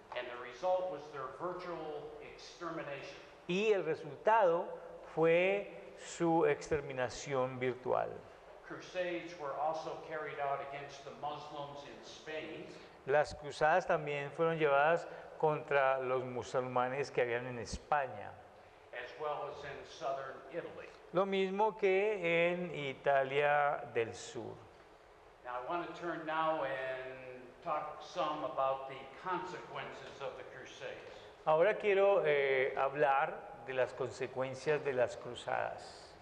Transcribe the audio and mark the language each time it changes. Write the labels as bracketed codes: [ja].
[en] and the result was their virtual extermination. [es] Y el resultado fue su exterminación virtual. [en] Crusades were also carried out against the Muslims in Spain [es] Las cruzadas también fueron llevadas contra los musulmanes que habían en España. [en] as well as in southern Italy. [es] Lo mismo que en Italia del Sur. [en] Now I want to turn now and talk some about the consequences of the crusades. [es] Ahora quiero hablar de las consecuencias de las cruzadas.